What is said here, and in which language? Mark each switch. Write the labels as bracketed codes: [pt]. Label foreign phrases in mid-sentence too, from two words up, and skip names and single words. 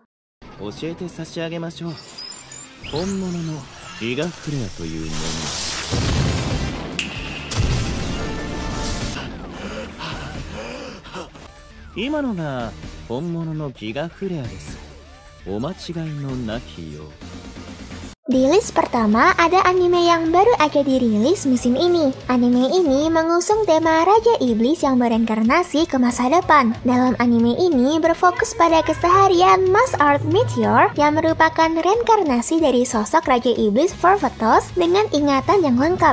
[ja] 教えて差し上げましょう。本物のギガフレアというもの。今のが本物のギガフレアです。お間違いのなきよう。 [id] Di list pertama ada anime yang baru aja dirilis musim ini. Anime ini mengusung tema Raja Iblis yang bereinkarnasi ke masa depan. Dalam anime ini berfokus pada keseharian Mas Art Meteor yang merupakan reinkarnasi dari sosok Raja Iblis Forvatos dengan ingatan yang lengkap.